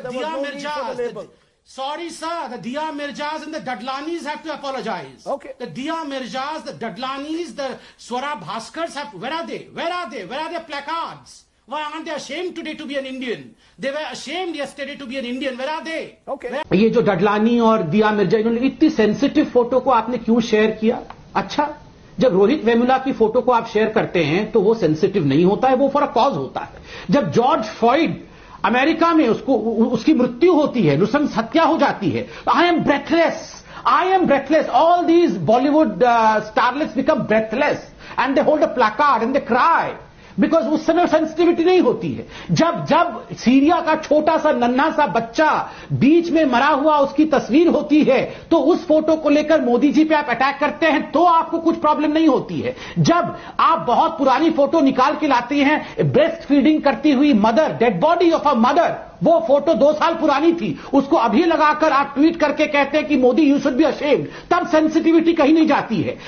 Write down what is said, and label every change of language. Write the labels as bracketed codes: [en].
[en] There was no need for the label. Sorry, sir, the Dia Mirzas and the Dadlanis have to apologize. Okay. The Dia Mirzas, the Dadlanis, the Swara Bhaskars have, where are they? Where are they? Where are their placards? Why aren't they ashamed today to be an Indian? They were ashamed yesterday to be an Indian. Where are they? Okay. [hi] ये जो डडलानी और दिया मिर्जा इन्होंने इतनी sensitive photo को आपने क्यों share किया? अच्छा, जब रोहित वेमुला की फोटो को आप शेयर करते हैं तो वो सेंसिटिव नहीं होता है, वो [en] for a cause [hi] होता है. जब जॉर्ज फ्लॉयड अमेरिका में उसकी मृत्यु होती है, नृशंस हत्या हो जाती है, [en] I am breathless. All these Bollywood starlets become breathless and they hold a placard and they cry. [hi] Because उस समय सेंसिटिविटी नहीं होती है. जब सीरिया का छोटा सा नन्हा सा बच्चा बीच में मरा हुआ उसकी तस्वीर होती है तो उस फोटो को लेकर मोदी जी पे आप अटैक करते हैं तो आपको कुछ प्रॉब्लम नहीं होती है. जब आप बहुत पुरानी फोटो निकाल के लाते हैं, ब्रेस्ट फीडिंग करती हुई mother, [en] dead body of a mother, [hi] वो फोटो 2 साल पुरानी थी, उसको अभी लगाकर आप ट्वीट करके कहते हैं कि Modi [en] you should be ashamed, [hi] तब सेंसिटिविटी कहीं नहीं जाती है.